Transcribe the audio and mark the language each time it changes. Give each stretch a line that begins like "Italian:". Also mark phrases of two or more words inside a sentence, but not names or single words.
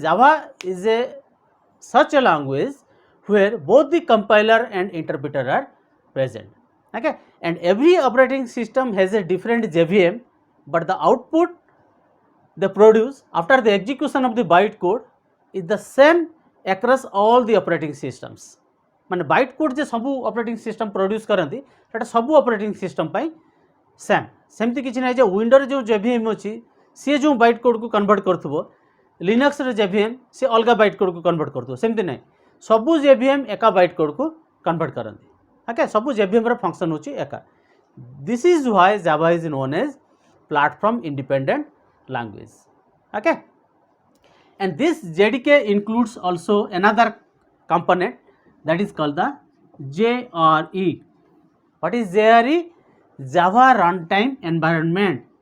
English: java is a such a language where both the compiler and interpreter are present okay and every operating system has a different JVM but the output they produce after the execution of the byte code is the same across all the operating systems माने byte code
Odia: ଯେ ସବୁ
English: operating system produce
Odia: କରନ୍ତି ସେଟା ସବୁ
English: operating system
Odia: ପାଇଁ ସେମିତି କିଛି ନାହିଁ ଯେ ୱିଣ୍ଡୋ ରେ ଯୋ JVM ଅଛି ସେ ଯୋ
English: byte code
Odia: କୁ କନଭର୍ଟ କରୁଥିବ ଲିନକ୍ସ ରେ JVM ସେ ଅଲଗା
English: byte code
Odia: କୁ କନଭର୍ଟ କରୁଥିବ ସେମିତି ନାହିଁ ସବୁ JVM ଏକା
English: byte code
Odia: କୁ କନଭର୍ଟ କରନ୍ତି okay ସବୁ JVM ର ଫଙ୍କସନ ହେଉଛି ଏକା
English: this is why java is known as platform independent language okay and this jdk includes also another component that is called the JRE what is JRE java runtime environment